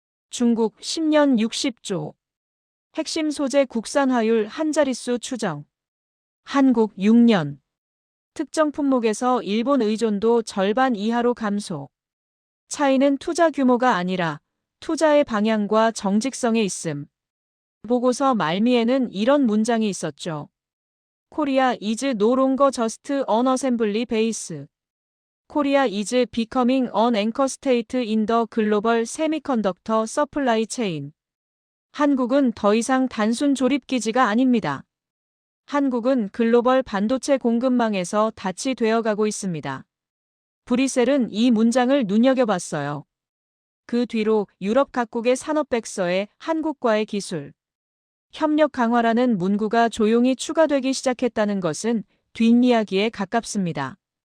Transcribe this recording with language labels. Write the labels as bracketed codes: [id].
[ko] 중국 10년 60조. 핵심 소재 국산화율 한 자릿수 추정. 한국 6년. 특정 품목에서 일본 의존도 절반 이하로 감소. 차이는 투자 규모가 아니라 투자의 방향과 정직성에 있음. 보고서 말미에는 이런 문장이 있었죠. [en] 코리아 is no longer just an assembly base. Korea is becoming an anchor state in the global semiconductor supply chain. [ko] 한국은 더 이상 단순 조립 기지가 아닙니다. 한국은 글로벌 반도체 공급망에서 닻이 되어가고 있습니다. 브뤼셀은 이 문장을 눈여겨봤어요. 그 뒤로 유럽 각국의 산업백서에 한국과의 기술, 협력 강화라는 문구가 조용히 추가되기 시작했다는 것은 뒷이야기에 가깝습니다.